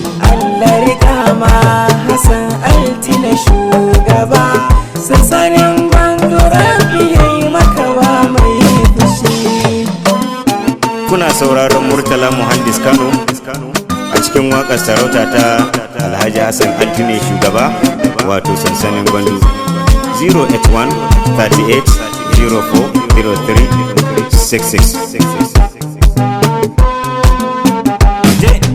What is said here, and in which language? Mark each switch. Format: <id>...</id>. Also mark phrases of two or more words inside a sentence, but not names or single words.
<ha>Allah riƙa ma Hassan Altina shugaba, sansanin Gwandu Rabi ya yi maka wa mai fushi. Kuna sauraron Murtala Muhandis Kano a cikin waƙar sarauta ta Alhaji Hassan Altine Shugaba, wato sansanin Gwandu. Zero eight one thirty eight zero four zero three six six. Je.</ha>